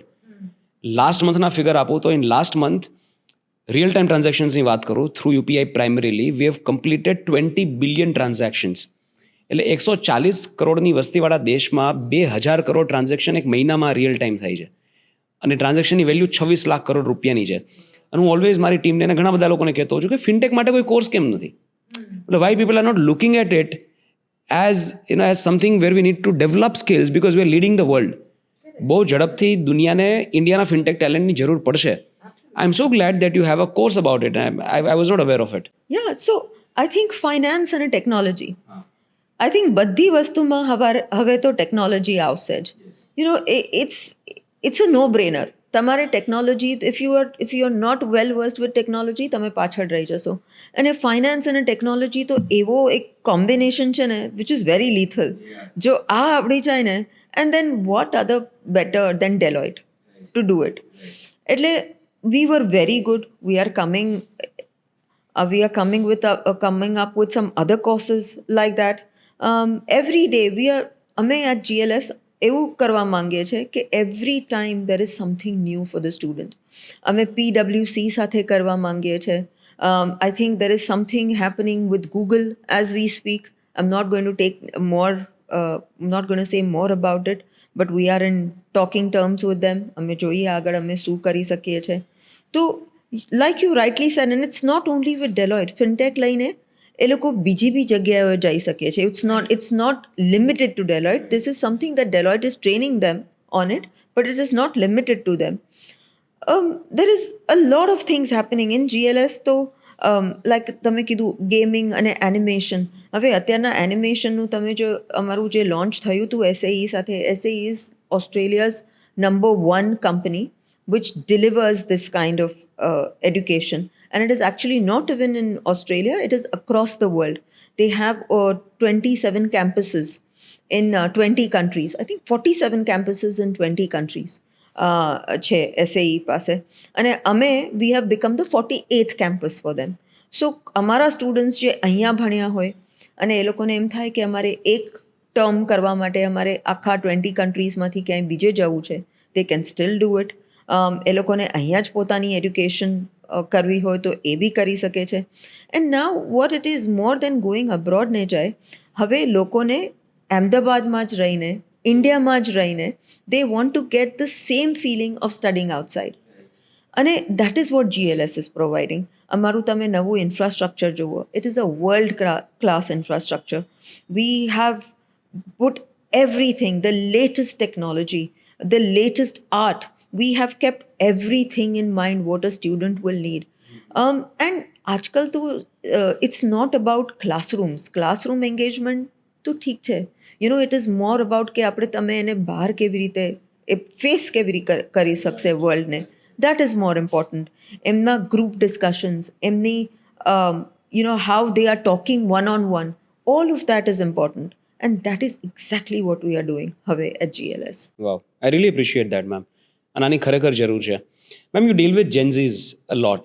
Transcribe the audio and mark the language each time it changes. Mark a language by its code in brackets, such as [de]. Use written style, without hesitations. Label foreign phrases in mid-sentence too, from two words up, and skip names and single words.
[en] last month ના figure [gu] આપું તો [en] in last month real time transactions ની [gu] વાત કરું, [en] through UPI primarily we have completed 20 billion transactions. [gu] એટલે 140 કરોડની વસ્તીવાળા દેશમાં 2000 કરોડ ટ્રાન્ઝેક્શન એક મહિનામાં [en] real time [gu] થાય છે, અને ટ્રાન્ઝેક્શનની વેલ્યુ 26 લાખ કરોડ રૂપિયાની છે. અને હું ઓલવેઝ મારી ટીમને ઘણા બધા લોકોને કહેતો હોઉં છું કે ફિનટેક માટે કોઈ કોર્સ કેમ નથી. [en] Why people are not looking at it as as something where we need to develop skills because we are leading the world. [gu] બહુ ઝડપથી દુનિયાને ઇન્ડિયાના [en] fintech talent ની [gu] જરૂર પડશે. [en] I am so glad that you have a course about it. I was not aware of it. Yeah, so I think finance અને ટેકનોલોજી, I think [gu] બધી વસ્તુમાં હવે તો ટેકનોલોજી આવશે જ. [en] it's a no brainer. [gu] તમારે ટેકનોલોજી, [en] if you are not well versed with technology, [gu] તમે પાછળ રહી જશો. અને ફાઇનાન્સ અને ટેકનોલોજી તો એવો એક કોમ્બિનેશન છે ને [en] which is very lethal. [gu] જો આ આવડી જાય ને, [en] and then what other better than Deloitte to do it. એટલે we were very good. We are coming up with some other courses like that. Every day અમે at GLS [gu] એવું કરવા માંગીએ છીએ કે [en] every time there is something new for the student. [gu] અમે PwC સાથે કરવા માંગીએ છીએ. [en] I think there is something happening with Google as we speak. I'm not going to say more about it, but we are in talking terms with them. [gu] અમે જોઈએ આગળ અમે શું કરી શકીએ છીએ. તો [en] like you rightly said, and it's not only with Deloitte, [gu] fintech લઈને એ લોકો બીજી બી જગ્યાએ જઈ શકે છે. [en] It's not limited to Deloitte. This is something that Deloitte is training them on it, but it is not limited to them. There is a lot of things happening in GLS. [gu] તો લાઈક તમે કીધું ગેમિંગ અને એનિમેશન. હવે અત્યારના એનિમેશનનું તમે જો અમારું જે લોન્ચ થયું હતું SAE સાથે, [en] SAE is Australia's number 1 company which delivers this kind of education. And it is actually not even in Australia, it is across the world. They have 27 campuses in 20 countries. I think 47 campuses in 20 countries છે SAE પાસે. [gu] અને અમે [en] we have become the 48th campus for them. [gu] So અમારા સ્ટુડન્ટ્સ જે અહીંયા ભણ્યા હોય અને એ લોકોને એમ થાય કે અમારે એક ટર્મ કરવા માટે અમારે આખા 20 કન્ટ્રીઝમાંથી ક્યાંય બીજે જવું છે, [en] they can still do it. [gu] એ લોકોને અહીંયા જ પોતાની એડ્યુકેશન કરવી હોય તો એ બી કરી શકે છે. [en] and now what it is more than going abroad [gu] ને જાય, હવે લોકોને અમદાવાદમાં જ રહીને, ઇન્ડિયામાં જ રહીને, [en] they want to get the same feeling of studying outside. અને that is what GLS is providing. [gu] અમારું તમે નવું ઇન્ફ્રાસ્ટ્રક્ચર જુઓ, [en] it is a world class infrastructure. We have put everything, the latest technology, the latest art. We have kept everything in mind what a student will need. And [gu] આજકાલ તો [en] it's not about classrooms. Classroom engagement [gu] તો ઠીક છે. [en] It is more about [gu] કે આપણે તમે એને બહાર કેવી રીતે ફેસ કેવી રીતે કરી શકશે વર્લ્ડને. [en] That is more important. એમના group discussions, એમની how they are talking one-on-one, all of that is important. And that is exactly what we are doing હવે at GLS. Wow, I really appreciate that, ma'am. [gu] અને આની ખરેખર જરૂર છે. મેમ, [en] you deal with Gen Zs a lot.